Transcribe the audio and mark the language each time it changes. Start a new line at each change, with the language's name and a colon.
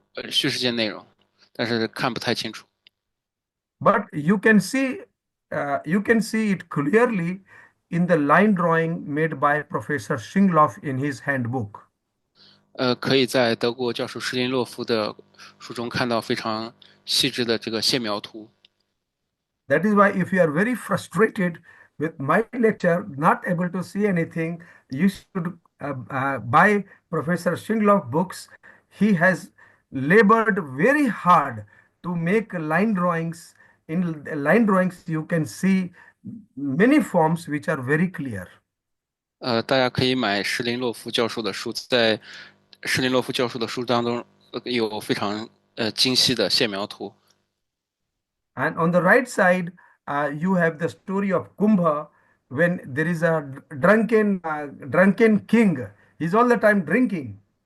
Chinese: 叙事件内容，但是看不太清楚。
English: But you can see it clearly in the line drawing made by Professor Shingloff in his handbook.
Chinese: 可以在德国教授施林洛夫的书中看到非常细致的这个线描图。
English: That is why if you are very frustrated with my lecture, not able to see anything, you should buy Professor Shingloff books. He has labored very hard to make line drawings. In line drawings, you can see many forms which are very clear.
Chinese: 大家可以买施林洛夫教授的书，在施林洛夫教授的书当中有非常精细的线描图。
English: And on the right side, you have the story of Kumbha when there is a drunken king. He's all the time drinking.